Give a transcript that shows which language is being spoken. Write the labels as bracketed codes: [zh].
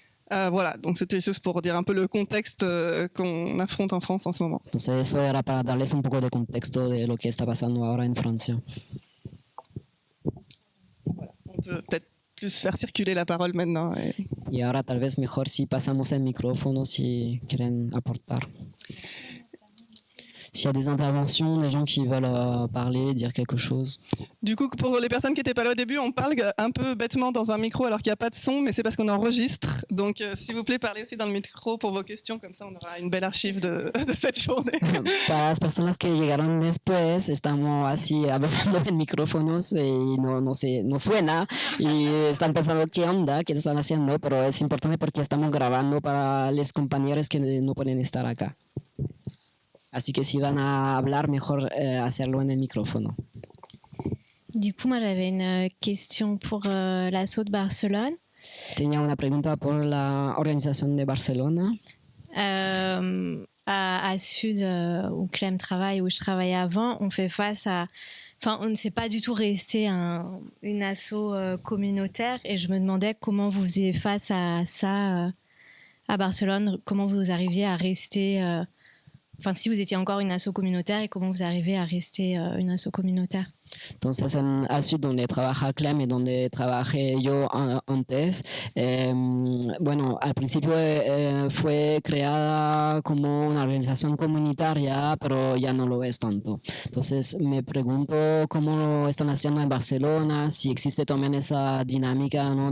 [fr] Voilà, donc c'était juste pour dire un peu le contexte qu'on affronte en France en ce moment. [es] Entonces eso era para darles un poco de contexto de lo que está pasando ahora en Francia. [fr] Voilà, on peut peut-être plus faire circuler la parole maintenant. [es] Y ahora tal vez mejor si pasamos el micrófono si quieren aportar. [fr] S'il y a des interventions, des gens qui veulent parler, dire quelque chose. Du coup, pour les personnes qui n'étaient pas là au début, on parle un peu bêtement dans un micro alors qu'il n'y a pas de son, mais c'est parce qu'on enregistre. Donc, s'il vous plaît, parlez aussi dans le micro pour vos questions, comme ça on aura une belle archive de cette journée. [es] Para las personas que llegaron después, estamos así hablando en micrófonos y no suena y están pensando qué onda, qué están haciendo, pero es importante porque estamos grabando para los compañeros que no pueden estar acá. Así que si van a hablar, mejor hacerlo en el micrófono. [fr] Du coup, moi, j'avais une question pour l'assaut de Barcelone. [es] Tenía una pregunta por la organización de Barcelona. [fr] À Sud, où Clem travaille, où je travaillais avant, on fait face à Enfin, on ne s'est pas du tout resté une asso communautaire et je me demandais comment vous faisiez face à ça à Barcelone, comment vous arriviez à rester, enfin si vous étiez encore une asso communautaire et comment vous arrivez à rester une asso communautaire. [es] Entonces, en ASUD, donde trabaja Clem y donde trabajé yo antes, bueno, al principio fue creada como una organización comunitaria, pero ya no lo es tanto. Entonces, me pregunto cómo lo están haciendo en Barcelona, si existe también esa dinámica, ¿no?